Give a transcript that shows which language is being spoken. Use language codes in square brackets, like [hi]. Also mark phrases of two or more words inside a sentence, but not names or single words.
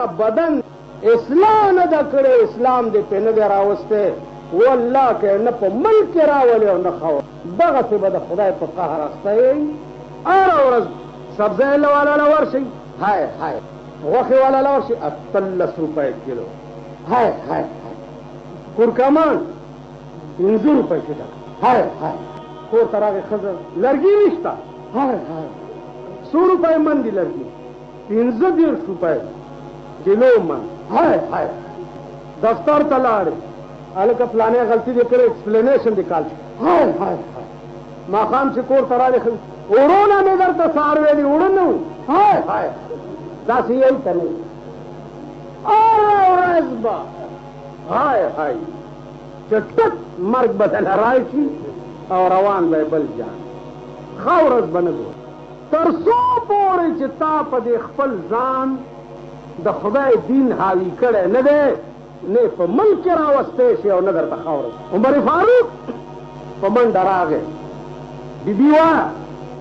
[ps] بدن اصلاح نه ده کړې اسلام دې پې نه دی راوستی والله که نه په ملک کې راولي او نه ښه دغسې به د خدای په قهر اخته یې هره ورځ سبزی والا له ورشئ های های غوښې والا له ورشئ 18 روپۍ کیلو های های کورکمان 15 روپۍ کیلو های های کور ته راغې ښځه لرګي نشته های های 100 روپۍ من دي لرګي 15 روپۍ کیلو من های های دفتر ته لاړې هلکه فلانې غلطي دې کړې ایکسپلینیشن دې کال های های های ماښام چې کور ته راغې وړونه مې درته سهار ویلي وړه نه وو های های داسې یې ته نه هره ورځ به های های چې ټک مرګ به دله راشي او روان به بل جان ښه ورځ به نه ګورې تر څو پورې چې تا په دې خپل ځان د خدای دین حاوي کړی نه دی نه په ملک کې راوستی شي او نه درته ښه ورځ عمر فاروق په منډه راغی بیبي وایه